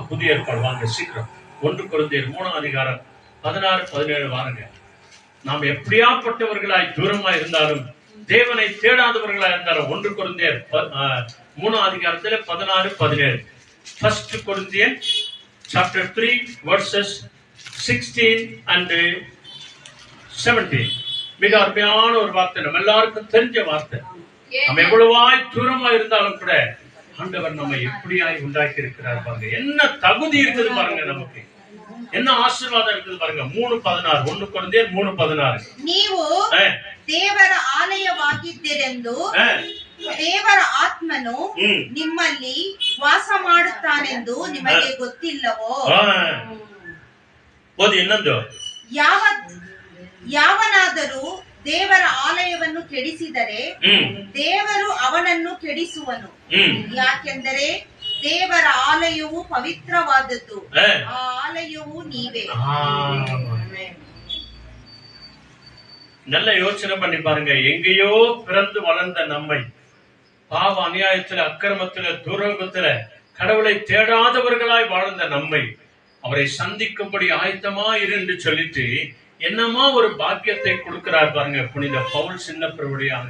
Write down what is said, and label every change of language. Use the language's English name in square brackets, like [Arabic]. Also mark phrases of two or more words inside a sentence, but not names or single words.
[Tamil] புதிய ஏற்பாடு வாங்க சீக்கிரம். 1 கொரிந்தியர் 3ஆம் அதிகாரம் 16-17 வாருங்க. நாம் எப்படியாப்பட்டவர்களாய் தூரமா இருந்தாலும், தேவனை தேடாதவர்களா இருந்தாலும், 1 கொரிந்தியர் 3ஆம் அதிகாரத்துல 16-17. [English] 1 Corinthians chapter 3 verses 16 and 17. [Tamil] மிக அருமையான ஒரு வார்த்தை, நம்ம எல்லாருக்கும் தெரிஞ்ச வார்த்தை. நம்ம எவ்வளவாய் தூரமா இருந்தாலும் கூட ஆண்டவர் நம்ம எப்படியாய் உண்டாக்கி இருக்கிறார் பாருங்க. என்ன தகுதி இருக்குது பாருங்க, நமக்கு என்ன ஆசீர்வாதம் இருக்குது பாருங்க. 3:16 1 கொரிந்தியர் 3:16. [Kannada] ನೀವು ದೇವರ ಆಲಯವಾಗಿದ್ದೀರೆಂದು ದೇವರ ಆತ್ಮನು ನಿಮ್ಮಲ್ಲಿ ವಾಸ ಮಾಡುತ್ತಾನೆಂದು ನಿಮಗೆ ಗೊತ್ತಿಲ್ಲವೋ? ಇನ್ನೊಂದು, ಯಾವನಾದರೂ ದೇವರ ಆಲಯವನ್ನು ಕೆಡಿಸಿದರೆ ದೇವರು ಅವನನ್ನು ಕೆಡಿಸುವನು. ಯಾಕೆಂದರೆ ದೇವರ ಆಲಯವು ಪವಿತ್ರವಾದದ್ದು, ಆ ಆಲಯವು ನೀವೇ. [Tamil] நல்ல யோசனை பண்ணி பாருங்க. எங்கேயோ பிறந்து வளர்ந்த நம்மை, பாவ அநியாயத்துல, அக்கிரமத்துல, துரோகத்துல, கடவுளை தேடாதவர்களாய் வாழ்ந்த நம்மை அவரை சந்திக்கும்படி ஆயத்தமா இருந்து சொல்லிட்டு என்னமா ஒரு பாக்கியத்தை கொடுக்கிறார் பாருங்க புனித பவுல் சின்ன பிரபுடியாக.